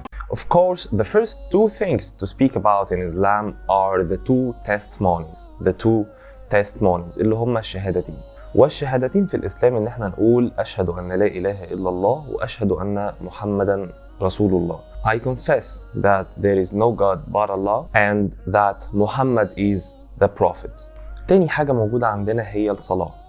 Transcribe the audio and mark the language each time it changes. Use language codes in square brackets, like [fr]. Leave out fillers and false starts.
[en] Of course, the first two things to speak about in Islam are the two testimonies. [ar] اللي هما الشهادتين. والشهادتين في الإسلام إن احنا نقول أشهد أن لا إله إلا الله وأشهد أن محمدا رسول الله. [en] I confess that there is no God but Allah and that Muhammad is the Prophet. [ar] تاني حاجة موجودة عندنا هي الصلاة.